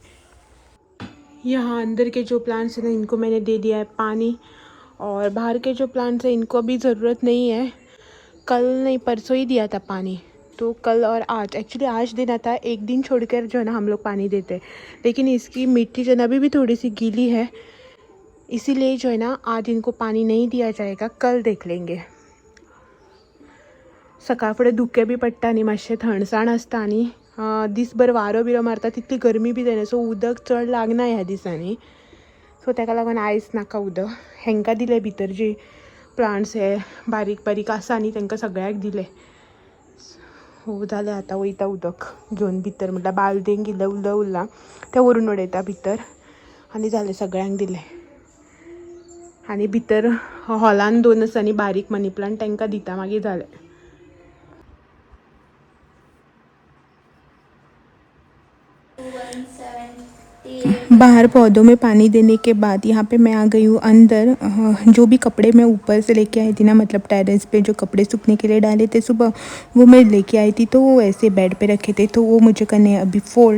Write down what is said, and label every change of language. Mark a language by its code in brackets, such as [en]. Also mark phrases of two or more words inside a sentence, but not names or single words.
[hi] यहाँ अंदर के जो प्लांट्स हैं ना, इनको मैंने दे दिया है पानी, और बाहर के जो प्लांट्स हैं इनको अभी ज़रूरत नहीं है। कल नहीं परसों ही दिया था पानी, तो कल और आज, एक्चुअली आज देना था, एक दिन छोड़कर जो है ना हम लोग पानी देते हैं। लेकिन इसकी मिट्टी जो है ना अभी भी थोड़ी सी गीली है, इसीलिए जो है ना आज इनको पानी नहीं दिया जाएगा, कल देख लेंगे। [kok] सकाळ फुडें दुखें बी पडटा न्ही, मातशें थंडसाण आसता, आनी दीसभर वारो बिरो मारता, तितली गरमी बी जायना, सो उदक चड लागना ह्या दिसांनी। सो ताका लागून आयज नाका उदक, हेंकां दिलें भितर जी प्लांट्स हे बारीक बारीक आसा न्ही, तांकां सगळ्याक दिलें। हो जालें, आतां वयता उदक घेवन भितर, म्हटल्यार बालदेंक इल्लें उदक उरलां तें व्हरून उडयता भितर, आनी जालें, सगळ्यांक दिलें। आनी भितर हॉलान 2 आसा न्ही बारीक [en] money plant, [kok] तांकां दिता, मागीर जालें। [hi] बाहर पौधों में पानी देने के बाद यहाँ पे मैं आ गई हूँ अंदर। जो भी कपड़े मैं ऊपर से लेके आई थी ना, मतलब टेरेस पे जो कपड़े सूखने के लिए डाले थे सुबह, वो मैं लेके आई थी, तो वो ऐसे बेड पे रखे थे, तो वो मुझे करने हैं अभी फ़ोल्ड।